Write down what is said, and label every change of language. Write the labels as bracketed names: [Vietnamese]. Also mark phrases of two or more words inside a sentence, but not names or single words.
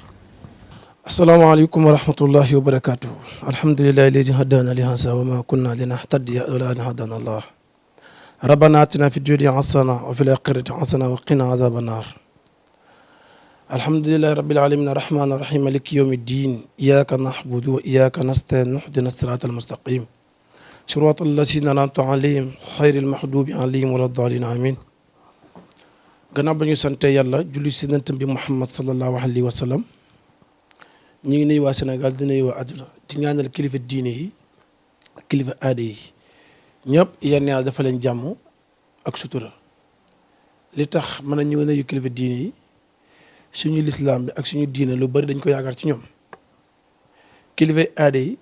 [Arabic] السلام عليكم ورحمة الله وبركاته. الحمد لله الذي هدانا لهذا وما كنا لنهتدي لولا أن هدانا الله. ربنا آتنا في الدنيا حسنة وفي الآخرة حسنة وقنا عذاب النار. الحمد لله رب العالمين الرحمن الرحيم مالك يوم الدين إياك نعبد وإياك نستعين اهدنا الصراط المستقيم صراط الذين أنعمت عليهم غير المغضوب عليهم ولا الضالين آمين. [Wolof] gannaaw ba ñu sante yàlla julli si nantam bi Muhammad [Arabic] صلى الله عليه وسلم [Wolof] ñu ngi nuyu waa Sénégal di nuyu waa àdduna di ñaanal kilifa diine yi ak kilifa aada yi ñëpp yenn yàlla dafa leen jàmm ak sutura li tax mën a ñëw nuyu kilifa diine yi suñu lislaam bi ak suñu diine lu bari dañ ko yaakaar ci ñoom kilifa aada yi